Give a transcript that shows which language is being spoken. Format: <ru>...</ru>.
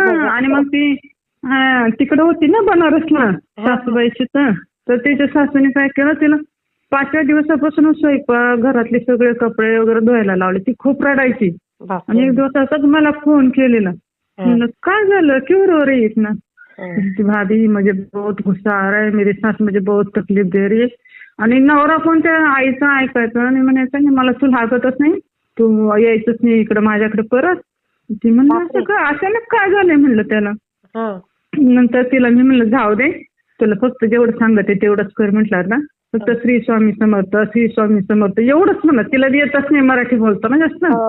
<mr>आणि मग ती तिकडे होती ना बनारसला सासूबाईची. तर तिच्या सासूने काय केलं, तिला 5व्या दिवसापासून स्वयंपाक, घरातले सगळे कपडे वगैरे धुवायला लावले. ती खूप रडायची. आणि एक दिवस असंच मला फोन केलेला. काय झालं,</mr> <hi>क्यों रो रही है इतना? भाभी मुझे बहुत गुस्सा आ रहा है, मेरी सास मुझे बहुत तकलीफ दे रही है.</hi> <mr>आणि नवरा पण त्या आईचं ऐकायचं आणि म्हणायचं की मला तू लागतच नाही, तू यायचंच नाही इकडं माझ्याकडे परत. ती म्हणलं अचानक काय झालंय म्हणलं त्याला. नंतर तिला मी म्हणलं जाऊ दे, तुला फक्त जेवढं सांगते तेवढंच कर म्हटलं ना. फक्त श्री स्वामी समर्थ, श्री स्वामी समर्थ एवढंच म्हणलं. तिला येतच नाही मराठी बोलतो ना जास्त.</mr>